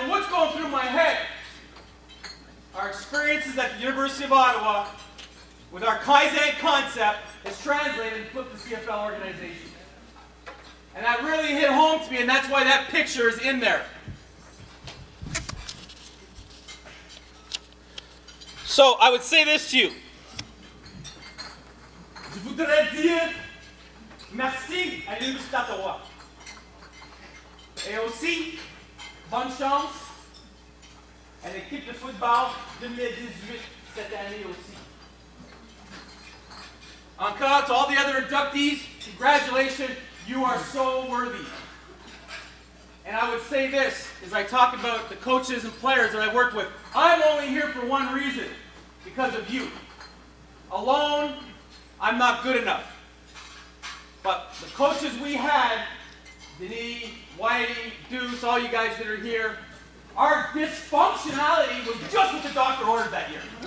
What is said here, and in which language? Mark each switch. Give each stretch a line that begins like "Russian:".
English: And what's going through my head? Our experiences at the University of Ottawa with our Kaizen concept is translated and flipped the CFL organization. And that really hit home to me, and that's why that picture is in there. So I would say this to you.
French: Je voudrais dire merci à l'Université d'Ottawa. Et aussi, bonne chance à l'équipe de football 2018 cette année aussi.
English: Encore to all the other inductees, congratulations, you are so worthy. And I would say this, as I talk about the coaches and players that I worked with, I'm only here for one reason, because of you. Alone, I'm not good enough. But the coaches we had, Denis, Whitey, Deuce, all you guys that are here, our dysfunctionality was just what the doctor ordered that year.